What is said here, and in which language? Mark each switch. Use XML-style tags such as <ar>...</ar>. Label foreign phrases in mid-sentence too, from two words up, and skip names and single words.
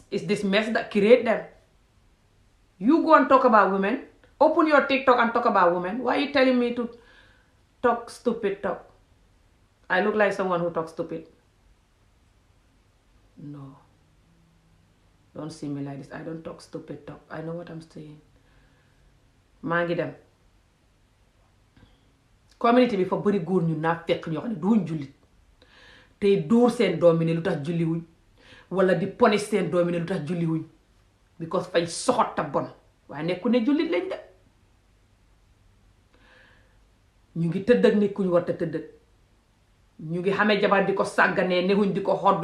<en>It's this mess that create them. You go and talk about women. Open your TikTok and talk about women. Why are you telling me to talk stupid talk? I look like someone who talks stupid. No. Don't see me like this. I don't talk stupid talk. I know what I'm saying.</en> <wo>maa ngi dem community bi fa bëri góor ñu naa fekk ñoo xam ne duñ jullit tey dóor seen doomi ne lu tax julli wuñ wala di punish seen doomi ne lu tax julli wuñ because fañ soxot ta bon waaye nekku ne jullit lañ de ñu ngi tëdd ak nit ku ñu war a tëdd ñu ngi xamee jabar di ko sàgganee newuñ di ko xodd</wo>